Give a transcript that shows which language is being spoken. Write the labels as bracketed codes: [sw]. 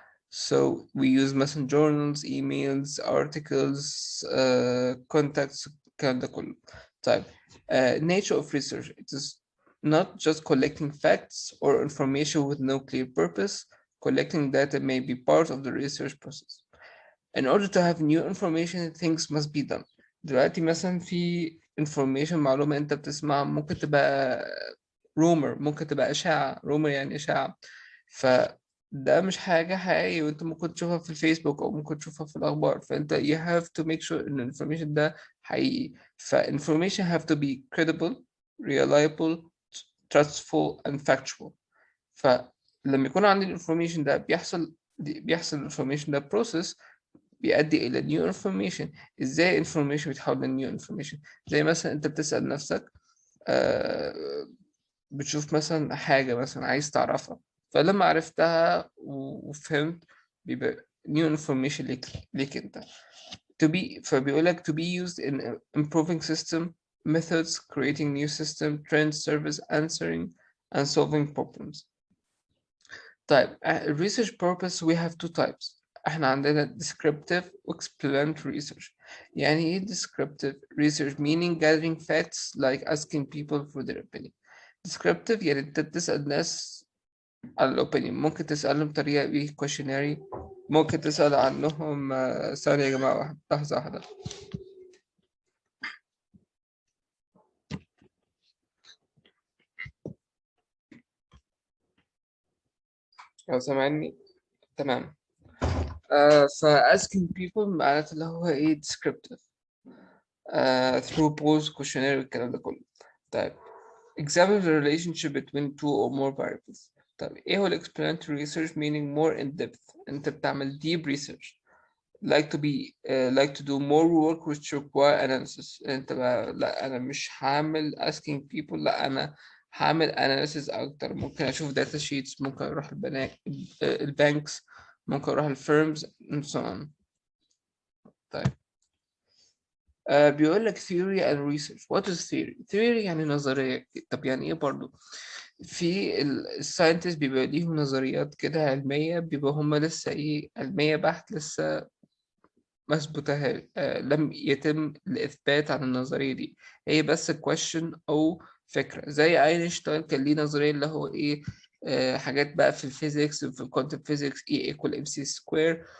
[en] So we use messenger journals, emails, articles, contacts, kind of [ar] كله. [en] طيب, nature of research, it is not just collecting facts or information with no clear purpose. Collecting data may be part of the research process. In order to have new information, things must be done. [ar] دلوقتي مثلا في information، معلومة انت بتسمعها ممكن تبقى rumor، ممكن تبقى إشاعة. rumor يعني إشاعة، فده مش حاجة حقيقية، وانت ممكن تشوفها في الفيسبوك أو ممكن تشوفها في الأخبار. فانت [en] you have to make sure إن information [ar] ده حقيقي. [en] information have to be credible, reliable, trustful and factual. [ar] فلما يكون عندي information ده بيحصل information ده process بيؤدي إلى [en] new information. [ar] إزاي information بيتحول ل [en] new information؟ [ar] زي مثلا أنت بتسأل نفسك، بتشوف مثلا حاجة مثلا عايز تعرفها، فلما عرفتها وفهمت بيبقى new information ليك أنت. فبيقولك [en] to be used in improving system, methods, creating new system, trend, service, answering and solving problems. طيب, research purpose we have two types. [ar] احنا عندنا [en] descriptive و explanatory research. يعني ايه descriptive research؟ meaning gathering facts like asking people for their opinion. [ar] descriptive يعني انت بتسأل ناس على الopinion. ممكن تسألهم بطريقة ايه questionnaire، ممكن تسأل عنهم. ثانية يا جماعة، لحظة واحدة لو سامعني. تمام. [en] asking people [ar] معناته اللي هو ايه descriptive. [en] through polls questionnaire [ar] الكلام ده كله. طيب, [en] examine the relationship between two or more variables. [ar] طيب ايه هو [en] explanatory research meaning more in depth؟ [ar] انت بتعمل [en] deep research. like to do more work which require analysis. [ar] انت بقى لا انا مش هعمل [en] asking people، [ar] لا انا هعمل analysis اكتر. ممكن اشوف data sheets، ممكن اروح البانكس، ممكن اروح الفيرمز [en] and so on. [ar] طيب, بيقول لك theory and research. [en] what is theory؟ theory [ar] يعني نظرية. طب يعني ايه برضو؟ في الساينتست بيبقى ليهم نظريات كده علمية، بيبقى هما لسه ايه علمية بحت، لسه ما اثبتها، لم يتم الإثبات عن النظرية دي. هي بس question أو فكرة. زي أينشتاين كان ليه نظرية اللي هو إيه، حاجات بقى في الفيزيكس، في الكوانتم فيزيكس، [en] E equal MC [ar] سكوير.